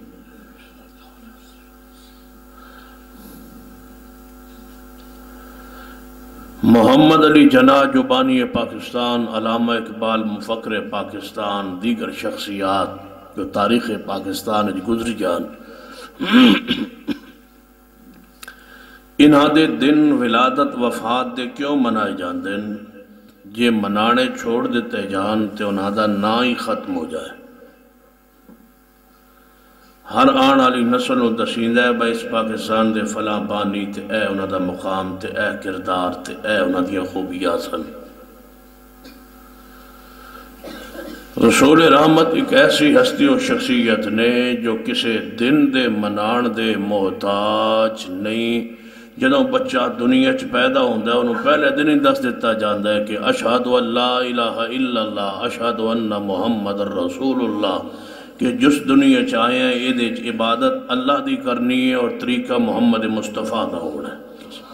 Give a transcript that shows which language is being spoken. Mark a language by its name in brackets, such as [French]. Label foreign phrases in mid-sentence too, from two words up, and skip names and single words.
[Punjabi] محمد علی جناح جو بانی پاکستان، علامہ اقبال مفکر پاکستان، دیگر شخصیات جو تاریخ پاکستان گزری جان، انہاں دے دن ولادت وفات دے کیوں منائے جان دن؟ جے منانے چھوڑ دیتے جان تے انہاں دا نا ہی ختم ہو جائے۔ ہر آن والی نسل نوں دسیندا ہے بھائی اس پاکستان دے فلاں بانی تے اے انہاں دا مقام تے اے کردار تے اے انہاں دیاں خوبیاں سن۔ رسول رحمت ایک ایسی ہستی و شخصیت نے جو کسی دن دے منان دے محتاج نہیں۔ جدوں بچہ دنیا چ پیدا ہوندا ہے انہوں پہلے دن ہی دس دیتا جاندا ہے کہ [Arabic] اشہد ان لا الہ الا اللہ اشہد ان محمد رسول اللہ، [Punjabi] کہ جس دنیا چ آئے ہیں یہ دے عبادت اللہ دی کرنی ہے اور طریقہ محمد مصطفیٰ دا ہونا ہے۔